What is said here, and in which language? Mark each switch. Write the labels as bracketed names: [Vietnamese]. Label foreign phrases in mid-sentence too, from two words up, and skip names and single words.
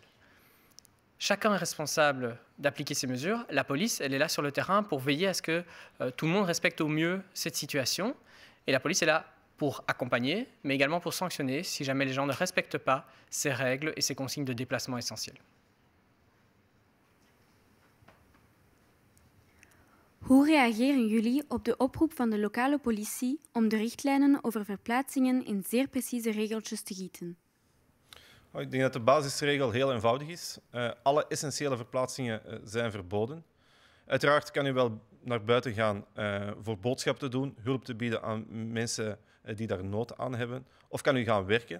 [French] Chacun est responsable d'appliquer ces mesures. La police, elle est là sur le terrain pour veiller à ce que tout le monde respecte au mieux cette situation. Et la police est là pour accompagner, mais également pour sanctionner si jamais les gens ne respectent pas ces règles et ces consignes de déplacement essentiels. [Dutch] Hoe reageren jullie op de oproep van de lokale politie om de richtlijnen over verplaatsingen in zeer precieze regeltjes te gieten? Ik denk dat de basisregel heel eenvoudig is. Alle essentiële verplaatsingen zijn verboden. Uiteraard kan u wel naar buiten gaan voor boodschap te doen, hulp te bieden aan mensen die daar nood aan hebben, of kan u gaan werken.